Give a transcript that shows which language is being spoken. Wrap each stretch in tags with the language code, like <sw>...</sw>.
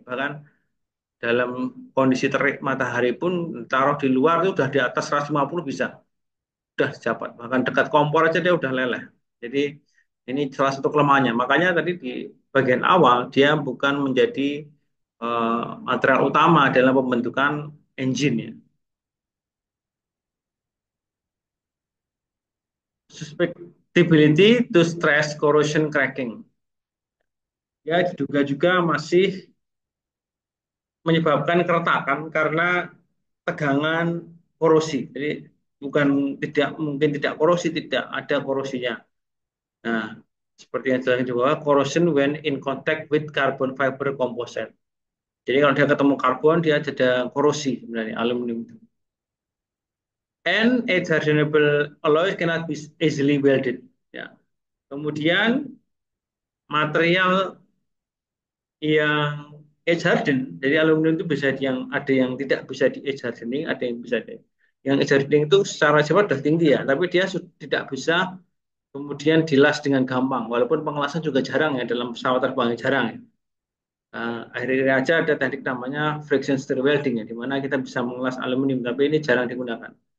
<id>Bahkan dalam kondisi terik matahari pun taruh di luar itu udah di atas 150 bisa. Udah dapat. Bahkan dekat kompor aja dia udah leleh. Jadi ini salah satu kelemahannya. Makanya tadi di bagian awal dia bukan menjadi material utama dalam pembentukan engine ya.</id> <en>Susceptibility to stress corrosion cracking.</en> <id>Ya diduga juga masih menyebabkan keretakan karena tegangan korosi. Jadi bukan tidak mungkin tidak korosi, tidak ada korosinya. Nah, seperti yang jelaskan juga,</id> <en>corrosion when in contact with carbon fiber composite.</en> <id>Jadi kalau dia ketemu karbon, dia ada korosi sebenarnya aluminium itu.</id> <en>And its hardenable alloy cannot be easily welded.</en> <id>Ya. Kemudian material yang edge harden. Jadi aluminium itu bisa yang ada yang tidak bisa di edge hardening, ada yang bisa di yang edge hardening itu secara sifat sudah tinggi ya, tapi dia tidak bisa kemudian dilas dengan gampang. Walaupun pengelasan juga jarang ya dalam pesawat terbang jarang ya. Akhirnya aja ada teknik namanya friction stir welding ya, di mana kita bisa mengelas aluminium, tapi ini jarang digunakan.</id>